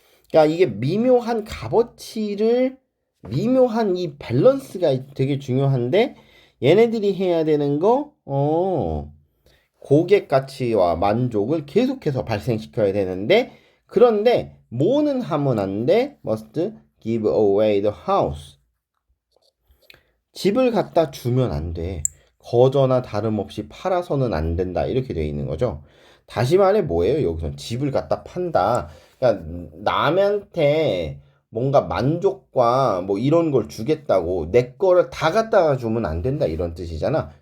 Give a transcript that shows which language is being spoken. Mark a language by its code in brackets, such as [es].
[ko] 그러니까 이게 미묘한 값어치를, 미묘한 이 밸런스가 되게 중요한데, 얘네들이 해야 되는 거, 고객 가치와 만족을 계속해서 발생시켜야 되는데, 그런데 뭐는 하면 안 돼? [en] Must give away the house. [ko] 집을 갖다 주면 안 돼. 거저나 다름없이 팔아서는 안 된다. 이렇게 되어 있는 거죠. 다시 말해 뭐예요? 여기서 집을 갖다 판다. 그러니까 남한테 뭔가 만족과 뭐 이런 걸 주겠다고 내 거를 다 갖다가 주면 안 된다. 이런 뜻이잖아.